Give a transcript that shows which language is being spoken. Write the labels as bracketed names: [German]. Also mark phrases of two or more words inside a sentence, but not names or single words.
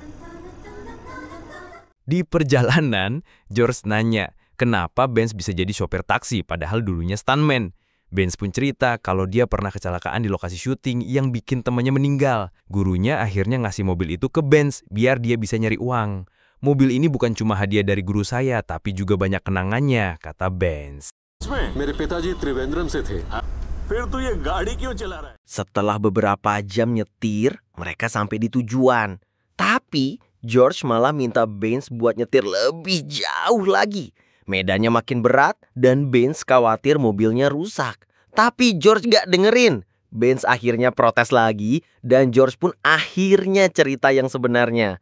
[Indonesian] Di perjalanan, George nanya, kenapa Bains bisa jadi sopir taksi padahal dulunya stuntman. Bains pun cerita kalau dia pernah kecelakaan di lokasi syuting yang bikin temannya meninggal. Gurunya akhirnya ngasih mobil itu ke Bains biar dia bisa nyari uang. Mobil ini bukan cuma hadiah dari guru saya, tapi juga banyak kenangannya, kata Bains. [Hindi] इसमें मेरे पिताजी त्रिवेंद्रम से थे। फिर तू ये गाड़ी क्यों चला रहा है? [Indonesian] Setelah beberapa jam nyetir, mereka sampai di tujuan. Tapi George malah minta Baines buat nyetir lebih jauh lagi. Medannya makin berat dan Baines khawatir mobilnya rusak. Tapi George gak dengerin. Baines akhirnya protes lagi dan George pun akhirnya cerita yang sebenarnya.